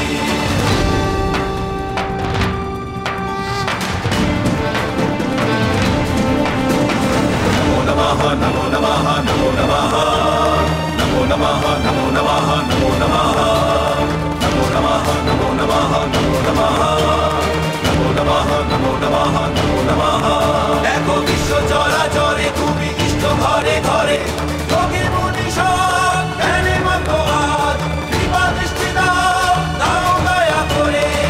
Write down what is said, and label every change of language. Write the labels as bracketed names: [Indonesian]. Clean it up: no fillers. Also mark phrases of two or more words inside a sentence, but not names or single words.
[Sanskrit] নমো নমঃ নমো নমঃ নমো নমঃ নমো নমঃ নমো নমঃ নমো নমঃ নমো নমঃ নমো নমঃ নমো নমঃ নমো নমঃ নমো নমঃ নমো নমঃ। [Bangla] দেখো বিশ্ব চরাচরে তুমি ইষ্ট ঘরে ঘরে, যোগী মুনি সব জ্ঞানী মত আজ, কৃপা দৃষ্টি দাও দাও দয়া করে।